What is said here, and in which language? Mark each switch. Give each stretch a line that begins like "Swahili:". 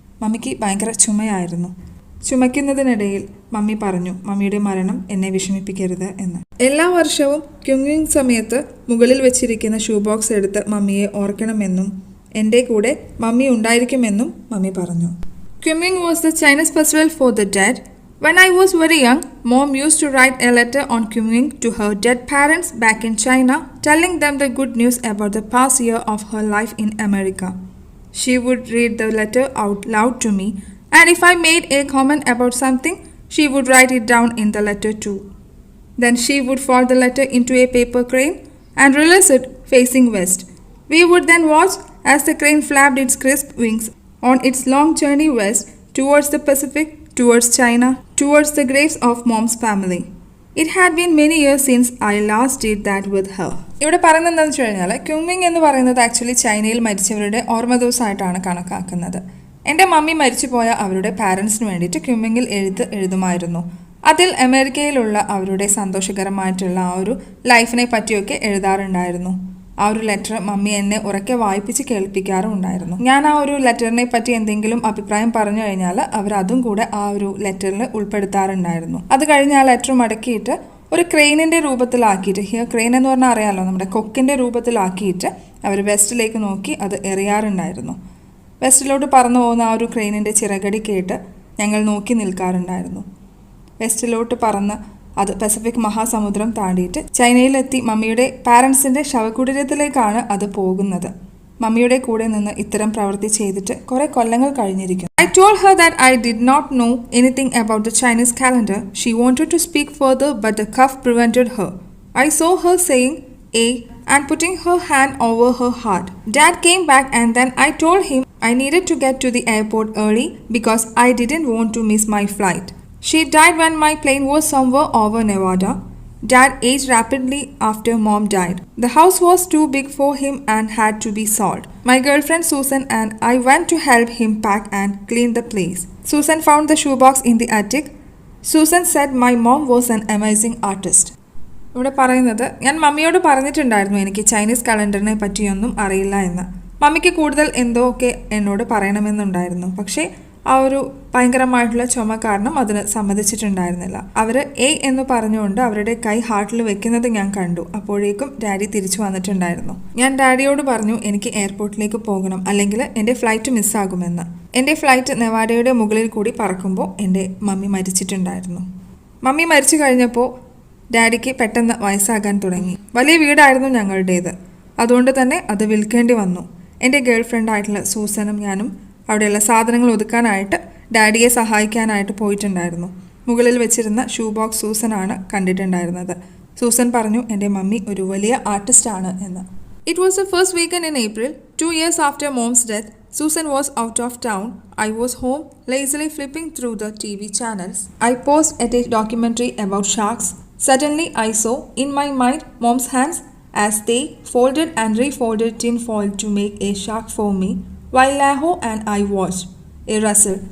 Malayalam: മമ്മിക്ക് ഭയങ്കര ചുമയായിരുന്നു. ചുമയ്ക്കുന്നതിനിടയിൽ മമ്മി പറഞ്ഞു, മമ്മിയുടെ മരണം എന്നെ വിഷമിപ്പിക്കരുത് എന്ന്. എല്ലാ വർഷവും ക്യുങ്ങിങ് സമയത്ത് മുകളിൽ വെച്ചിരിക്കുന്ന ഷൂ ബോക്സ് എടുത്ത് മമ്മിയെ ഓർക്കണമെന്നും എൻ്റെ കൂടെ മമ്മി ഉണ്ടായിരിക്കുമെന്നും മമ്മി പറഞ്ഞു.
English: Quming was the Chinese festival for the dead. When I was very young, Mom used to write a letter on Quming to her dead parents back in China, telling them the good news about the past year of her life in America. She would read the letter out loud to me, and if I made a comment about something, she would write it down in the letter too. Then she would fold the letter into a paper crane and release it facing west. We would then watch as the crane flapped its crisp wings on its long journey west towards the Pacific, towards China, towards the graves of Mom's family. It had been many years since I last did that with her.
Malayalam: ഇവിടെ പറയുന്നത് എന്താണെന്ന് വെച്ച് കഴിഞ്ഞാൽ ക്യൂമിങ് എന്ന് പറയുന്നത് actually ചൈനയിൽ മരിച്ചവരുടെ ഓർമ്മ ദിവസമായിട്ടാണ് കണക്കാക്കുന്നത്. എൻ്റെ മമ്മി മരിച്ചുപോയ അവരുടെ പാരൻസിന് വേണ്ടിയിട്ട് ക്യൂമിങ്ങിൽ എഴുതുമായിരുന്നു. അതിൽ അമേരിക്കയിലുള്ള അവരുടെ സന്തോഷകരമായിട്ടുള്ള ആ ഒരു ലൈഫിനെ പറ്റിയൊക്കെ എഴുതാറുണ്ടായിരുന്നു. ആ ഒരു ലെറ്റർ മമ്മി എന്നെ ഉറക്കെ വായിപ്പിച്ച് കേൾപ്പിക്കാറും ഉണ്ടായിരുന്നു. ഞാൻ ആ ഒരു ലെറ്ററിനെ പറ്റി എന്തെങ്കിലും അഭിപ്രായം പറഞ്ഞു കഴിഞ്ഞാൽ അവർ അതും കൂടെ ആ ഒരു ലെറ്ററിൽ ഉൾപ്പെടുത്താറുണ്ടായിരുന്നു. അത് കഴിഞ്ഞ് ആ ലെറ്റർ മടക്കിയിട്ട് ഒരു ക്രെയിനിൻ്റെ രൂപത്തിലാക്കിയിട്ട്, ഹിയർ ക്രെയിൻ എന്ന് പറഞ്ഞാൽ അറിയാമല്ലോ, നമ്മുടെ കൊക്കിൻ്റെ രൂപത്തിലാക്കിയിട്ട് അവർ വെസ്റ്റിലേക്ക് നോക്കി അത് എറിയാറുണ്ടായിരുന്നു. വെസ്റ്റിലോട്ട് പറന്നു പോകുന്ന ആ ഒരു ക്രെയിനിൻ്റെ ചിറകടി കേട്ട് ഞങ്ങൾ നോക്കി നിൽക്കാറുണ്ടായിരുന്നു. വെസ്റ്റിലോട്ട് പറന്ന് അത് പസഫിക് മഹാസമുദ്രം താണ്ടിയിട്ട് ചൈനയിലെത്തി മമ്മിയുടെ പാരൻസിൻ്റെ ശവകുടീരത്തിലേക്കാണ് അത് പോകുന്നത്. മമ്മിയുടെ കൂടെ നിന്ന് ഇത്തരം പ്രവൃത്തി ചെയ്തിട്ട് കുറേ കൊല്ലങ്ങൾ കഴിഞ്ഞിരിക്കും.
English: I told her that I did not know anything about the Chinese calendar. She wanted to speak further, but the cough prevented her. I saw her saying A and putting her hand over her heart. Dad came back and then I told him I needed to get to the airport early because I didn't want to miss my flight. She died when my plane was somewhere over Nevada. Dad aged rapidly after Mom died. The house was too big for him and had to be sold. My girlfriend Susan and I went to help him pack and clean the place. Susan found the shoebox in the attic. Susan said my mom was an amazing artist.
Malayalam: ഇവിടെ പറയുന്നത്, ഞാൻ മമ്മിയോട് പറഞ്ഞിട്ടുണ്ടായിരുന്നു എനിക്ക് Chinese കലണ്ടറിനെ പറ്റിയൊന്നും അറിയില്ല എന്ന്. മമ്മിക്ക് കൂടുതൽ എന്തോ ഒക്കെ എന്നോട് പറയണമെന്നുണ്ടായിരുന്നു. പക്ഷേ ആ ഒരു ഭയങ്കരമായിട്ടുള്ള ചുമ കാരണം അതിന് സമ്മതിച്ചിട്ടുണ്ടായിരുന്നില്ല. അവർ എന്ന് പറഞ്ഞുകൊണ്ട് അവരുടെ കൈ ഹാർട്ടിൽ വെക്കുന്നത് ഞാൻ കണ്ടു. അപ്പോഴേക്കും ഡാഡി തിരിച്ചു വന്നിട്ടുണ്ടായിരുന്നു. ഞാൻ ഡാഡിയോട് പറഞ്ഞു എനിക്ക് എയർപോർട്ടിലേക്ക് പോകണം, അല്ലെങ്കിൽ എൻ്റെ ഫ്ലൈറ്റ് മിസ്സാകുമെന്ന്. എൻ്റെ ഫ്ലൈറ്റ് നെവാഡയുടെ മുകളിൽ കൂടി പറക്കുമ്പോൾ എൻ്റെ മമ്മി മരിച്ചിട്ടുണ്ടായിരുന്നു. മമ്മി മരിച്ചു കഴിഞ്ഞപ്പോൾ ഡാഡിക്ക് പെട്ടെന്ന് വയസ്സാകാൻ തുടങ്ങി. വലിയ വീടായിരുന്നു ഞങ്ങളുടേത്. അതുകൊണ്ട് തന്നെ അത് വിൽക്കേണ്ടി വന്നു. എൻ്റെ ഗേൾ ഫ്രണ്ടായിട്ടുള്ള സൂസനും ഞാനും അവിടെയുള്ള സാധനങ്ങൾ ഒതുക്കാനായിട്ട് ഡാഡിയെ സഹായിക്കാനായിട്ട് പോയിട്ടുണ്ടായിരുന്നു. മുകളിൽ വെച്ചിരുന്ന ഷൂ ബോക്സ് സൂസനാണ് കണ്ടിട്ടുണ്ടായിരുന്നത്. സൂസൻ പറഞ്ഞു എൻ്റെ മമ്മി ഒരു വലിയ ആർട്ടിസ്റ്റാണ് എന്ന്.
English: It was the first weekend in April, 2 years after Mom's death. Susan was out of town. I was home, lazily flipping through the TV channels. I paused at a documentary about sharks. Suddenly I saw, in my mind, Mom's hands as they folded and refolded tin foil to make a shark for me, while Laho and I watched. A rustle.